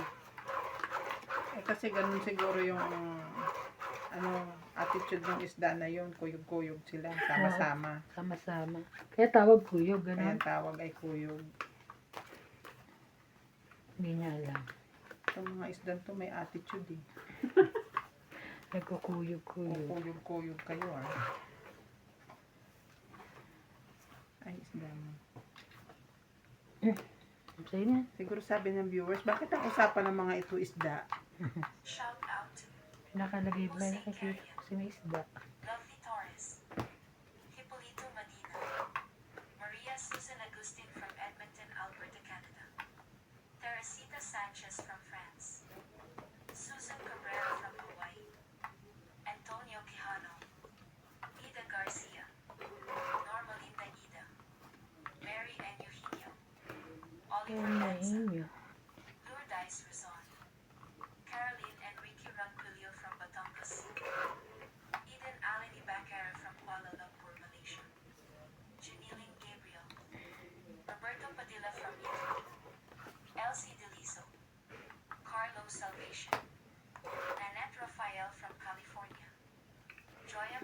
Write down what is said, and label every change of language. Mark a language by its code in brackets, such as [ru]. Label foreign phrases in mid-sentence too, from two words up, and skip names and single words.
[tl] Eh kasi ganun siguro yung attitude ng isda na yun. Kuyog-kuyog sila. Sama-sama. Sama-sama. Kaya tawag kuyog, Kaya gano'n. ang tawag ay kuyog. Hindi niya alam. Itong mga isda to may attitude eh. Nagkukuyog-kuyog. Kuyog-kuyog kayo ah. Ay, isda mo. Sa'yo na. Siguro sabi ng viewers, bakit ang usapan ng mga ito isda? [en] Shout out to [tl] Nakalagay ba? Nakikita ko si may isda. Lovely Torres, Hipolito Medina, Maria Susan Agustin from Edmonton, Alberta, Canada, Teresita Sanchez from France, Susan Cabrera from Hawaii, Antonio Quijano, Ida Garcia, Normalinda Ida, Mary and Eugenio, Oliver Lanza, Lourdes Rizon, Caroline Enrique Ranquillo from Batangas, Eden Allen Ibacara from Kuala Lumpur, Malaysia, Alberto Padilla from Italy, Elsie Deliso, Carlos Salvation, Nanette Rafael from California, Joya